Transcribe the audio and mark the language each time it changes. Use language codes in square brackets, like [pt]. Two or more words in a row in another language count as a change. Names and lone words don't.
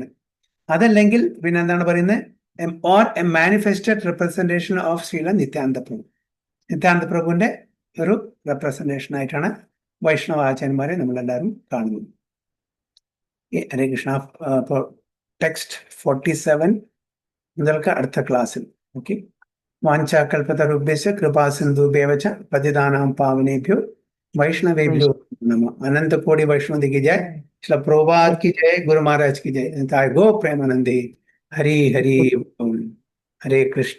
[ml] അതല്ലെങ്കിൽ പിന്നെ എന്താണ് പറയുന്നത്? [en] or a manifested representation of [ml] ശ്രീല നിത്യാനന്ദ പ്രഭു. നിത്യാനന്ദ പ്രഭുവിന്റെ ഒരു റെപ്രസെന്റേഷൻ ആയിട്ടാണ് വൈഷ്ണവ ആചാര്യന്മാരെ നമ്മളെല്ലാവരും കാണുന്നത്. ഹരേ കൃഷ്ണ. ടെക്സ്റ്റ് 47 മുതൽക്ക് അടുത്ത ക്ലാസ്സിൽ. ഓക്കെ. [sa] വാഞ്ചാകൽപതരുഭ്യശ്ച കൃപാസിന്ധുഭ്യവച പതിതാനാം പാവനേഭ്യോ वैष्णवेभ्यो नमः. [hi] अनंत कोटि वैष्णव की जय. श्रील प्रभुपाद की जय. गुरु महाराज की जय. गो प्रेमानंदे. हरि हरि बोल. हरे कृष्ण.